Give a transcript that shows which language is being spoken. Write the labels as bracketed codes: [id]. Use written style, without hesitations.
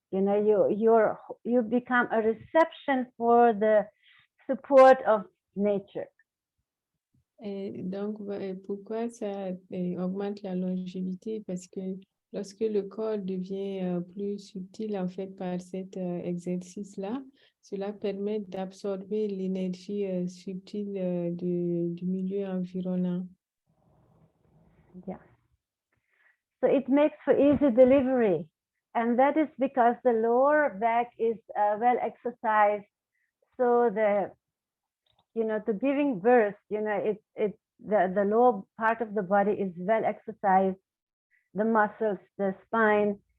[en] You know, you become a reception for the support of nature. [fr] Et donc, pourquoi ça augmente la longévité? Parce que lorsque le corps devient plus subtil, en fait, par cet exercice-là, cela permet d'absorber l'énergie subtile du milieu environnant. [en] Yeah. So it makes for easy delivery. And that is because the lower back is well exercised. So you know, to giving birth, you know, the lower part of the body is well exercised, the muscles, the spine.